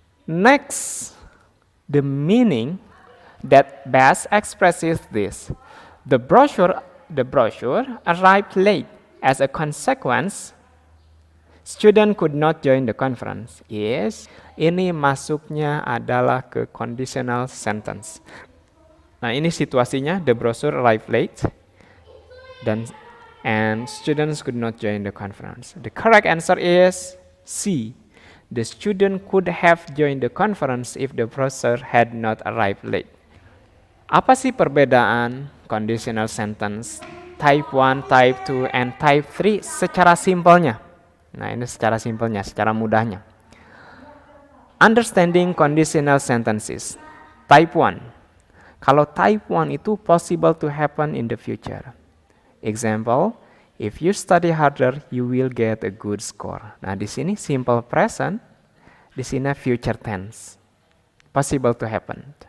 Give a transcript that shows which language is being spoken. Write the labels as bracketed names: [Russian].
[English] Next, the meaning that best expresses this. The brochure arrived late. As a consequence, student could not join the conference. Yes, [Indonesian] ini masuknya adalah ke conditional sentence. Nah, ini situasinya, [English] the brochure arrived late and students could not join the conference. The correct answer is C. The student could have joined the conference if the brochure had not arrived late. [Indonesian] Apa sih perbedaan conditional sentence type 1, type 2, and type 3 secara simpelnya? Nah, ini secara simpelnya, secara mudahnya. [English] Understanding conditional sentences. Type 1. [Indonesian] Kalau [English] type 1 itu possible to happen in the future. Example, if you study harder, you will get a good score. [Indonesian] Nah, di sini [English] simple present, [Indonesian] di sini [English] future tense. Possible to happen.